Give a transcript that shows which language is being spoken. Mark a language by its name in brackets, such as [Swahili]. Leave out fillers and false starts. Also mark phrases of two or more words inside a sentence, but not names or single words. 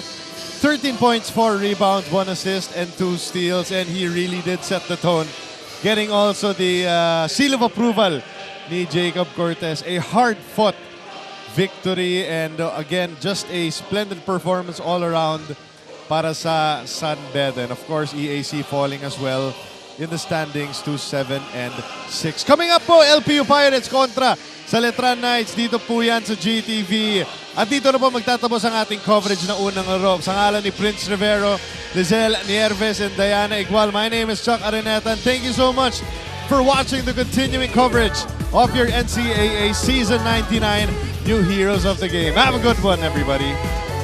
[English] 13 points, 4 rebounds, 1 assist, and 2 steals. And he really did set the tone. Getting also the seal of approval ni Jacob Cortez. A hard-fought victory. And again, just a splendid performance all around [Filipino] para sa [English] San Beda. And of course, EAC falling as well in the standings to 7 and 6. Coming up po, LPU Pirates [Filipino] kontra sa [English] Letran Knights. [Filipino] Dito po yan sa GTV. At dito na po magtatapos ang ating coverage ng unang laro. Sa ngalan ni Prince Rivero, Lizelle Nierves, [English] and Diana Igual. My name is Chuck Araneta, and thank you so much for watching the continuing coverage of your NCAA Season 99 New Heroes of the Game. Have a good one, everybody.